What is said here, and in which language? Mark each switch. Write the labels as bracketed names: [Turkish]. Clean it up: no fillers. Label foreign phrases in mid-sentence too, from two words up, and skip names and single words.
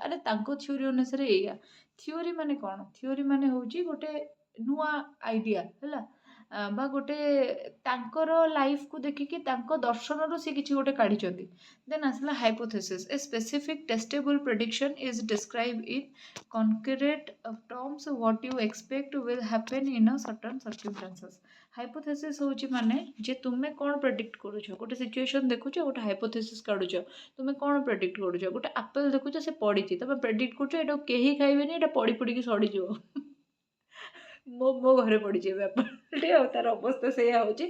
[Odia] ଆରେ ତାଙ୍କ ଥିଓରି ଅନୁସାରେ ଏଇଆ। ଥିଓରି ମାନେ କ'ଣ? ଥିଓରି ମାନେ ହେଉଛି ଗୋଟେ ନୂଆ ଆଇଡ଼ିଆ। ହେଲା, ବା ଗୋଟେ ତାଙ୍କର ଲାଇଫକୁ ଦେଖିକି ତାଙ୍କ ଦର୍ଶନରୁ ସେ କିଛି ଗୋଟେ କାଢ଼ିଛନ୍ତି। [English] ଦେନ୍ ଆସିଲା ହାଇପୋଥେସିସ୍। A specific testable prediction is describe in concrete terms what you expect will happen in a certain circumstances। [Odia] ହାଇପୋଥେସିସ୍ ହେଉଛି ମାନେ ଯେ ତୁମେ କ'ଣ ପ୍ରେଡିକ୍ଟ କରୁଛ। ଗୋଟେ ସିଚୁଏସନ୍ ଦେଖୁଛ, ଗୋଟେ ହାଇପୋଥେସିସ୍ କାଢ଼ୁଛ, ତୁମେ କ'ଣ ପ୍ରେଡିକ୍ଟ କରୁଛ। ଗୋଟେ ଆପେଲ୍ ଦେଖୁଛ, ସେ ପଡ଼ିଛି, ତୁମେ ପ୍ରେଡିକ୍ଟ କରୁଛ ଏଇଟାକୁ କେହି ଖାଇବେନି, ଏଇଟା ପଡ଼ି ପଡ଼ିକି ସଡ଼ିଯିବ। ମୋ ଘରେ ପଡ଼ିଛି ଏବେ ଆପେଲଟେ, ଆଉ ତାର ଅବସ୍ଥା ସେଇଆ ହେଉଛି।